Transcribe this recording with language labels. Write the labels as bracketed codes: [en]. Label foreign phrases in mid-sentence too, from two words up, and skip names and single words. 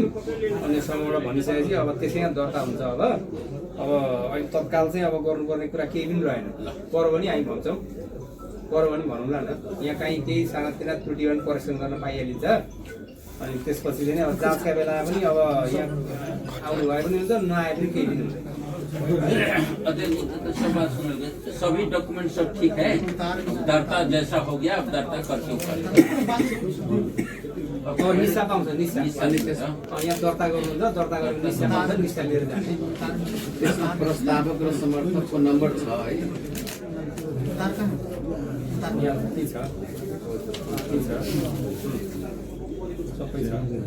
[ne] अन्य समूहबाट भनिसकेपछि अब त्यसैमा दर्ता हुन्छ। अब अहिले तत्काल चाहिँ अब गर्नुपर्ने कुरा केही पनि रहेन। पर पनि हामी भन्छौँ, पर पनि भनौँला न, यहाँ कहीँ केही सानातिना त्रुटि पनि करेक्सन गर्न पाइहालिन्छ। अनि त्यसपछि चाहिँ अब जाँचका बेला पनि अब यहाँ आउनु भए पनि हुन्छ, नआए पनि केही पनि हुन्छ। [hi] सभी डॉक्यूमेंट सब ठीक है, दर्ता जैसा हो गया अब दर्ता करके [ne] और निस्सा पाउँछ, निस्सा यहाँ दर्ता गर्नुहुन्छ, दर्ता गरेर निस्सा पाउँछ, निस्सा लिएर जाने। त्यसमा प्रस्तावक र समर्थकको नम्बर छ है। यहाँ के छ, सबै छ।